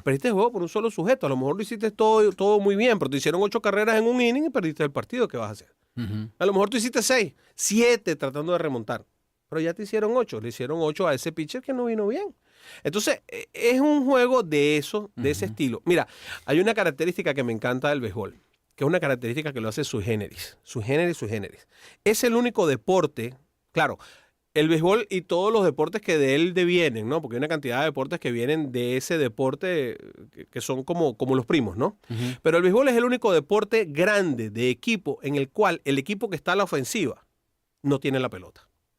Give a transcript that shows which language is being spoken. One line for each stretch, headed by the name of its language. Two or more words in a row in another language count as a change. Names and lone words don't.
Spanish: Perdiste el juego por un solo sujeto. A lo mejor lo hiciste todo muy bien, pero te hicieron 8 carreras en un inning y perdiste el partido. ¿Qué vas a hacer? Ujú. A lo mejor tú hiciste 6, 7 tratando de remontar. Pero ya te hicieron 8. Le hicieron 8 a ese pitcher que no vino bien. Entonces, es un juego de eso, de ese estilo. Mira, hay una característica que me encanta del béisbol, que es una característica que lo hace
Latin: sui generis. Sui generis, sui generis.
Spanish: Es el único deporte, claro, el béisbol y todos los deportes que de él devienen, ¿no? Porque hay una cantidad de deportes que vienen de ese deporte que son como los primos, ¿no? Pero el béisbol es el único deporte grande de equipo en el cual el equipo que está a la ofensiva no tiene la pelota.